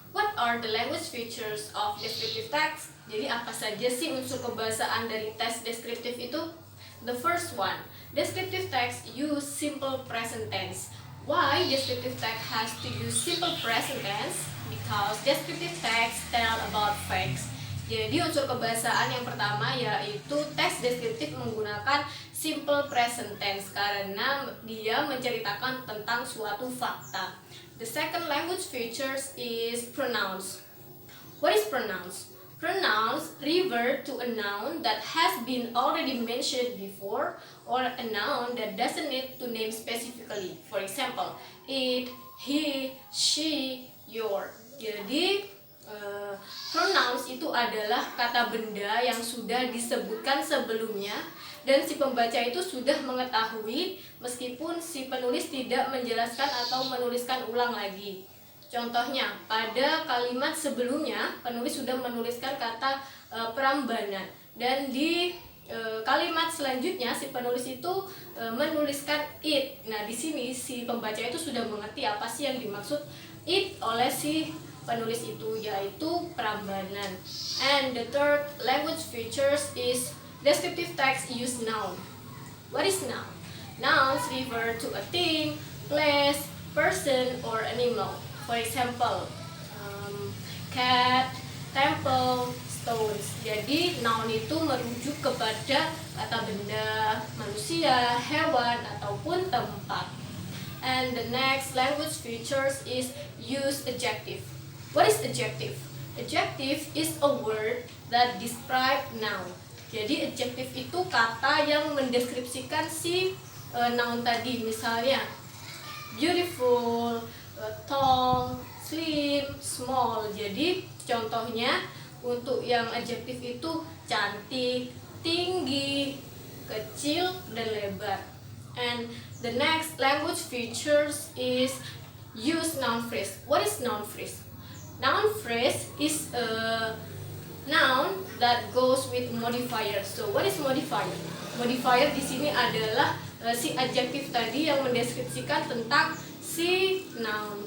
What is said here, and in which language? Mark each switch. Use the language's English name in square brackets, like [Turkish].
[English] What are the language features of descriptive text? [Indonesian] Jadi apa saja sih unsur kebahasaan dari teks deskriptif itu? [English] The first one, descriptive text use simple present tense. Why descriptive text has to use simple present tense? Because descriptive text tell about facts. [Indonesian] Jadi unsur kebahasaan yang pertama yaitu teks deskriptif menggunakan simple present tense karena dia menceritakan tentang suatu fakta. [English] The second language features is pronouns. What is pronouns? Pronouns refer to a noun that has been already mentioned before or a noun that doesn't need to name specifically. For example, it, he, she, your. [Indonesian] Jadi, pronouns itu adalah kata benda yang sudah disebutkan sebelumnya dan si pembaca itu sudah mengetahui meskipun si penulis tidak menjelaskan atau menuliskan ulang lagi. Contohnya, pada kalimat sebelumnya penulis sudah menuliskan kata Prambanan dan di kalimat selanjutnya si penulis itu menuliskan it. Nah, di sini si pembaca itu sudah mengerti apa sih yang dimaksud it oleh si penulis itu, yaitu Prambanan. [English] And the third language features is descriptive text use noun. What is noun? Nouns refer to a thing, place, person, or animal. For example, cat, temple, stones. [Indonesian] Jadi noun itu merujuk kepada kata benda, manusia, hewan, ataupun tempat. [English] And the next language features is use adjective. What is adjective? Adjective is a word that describe noun. [Indonesian] Jadi adjective itu kata yang mendeskripsikan si noun tadi. Misalnya beautiful, tall, slim, small. Jadi contohnya untuk yang adjektif itu cantik, tinggi, kecil, dan lebar. [English] And the next language features is use noun phrase. What is noun phrase? Noun phrase is a noun that goes with modifier. So what is modifier? [Indonesian] Modifier di sini adalah si adjektif tadi yang mendeskripsikan tentang si noun.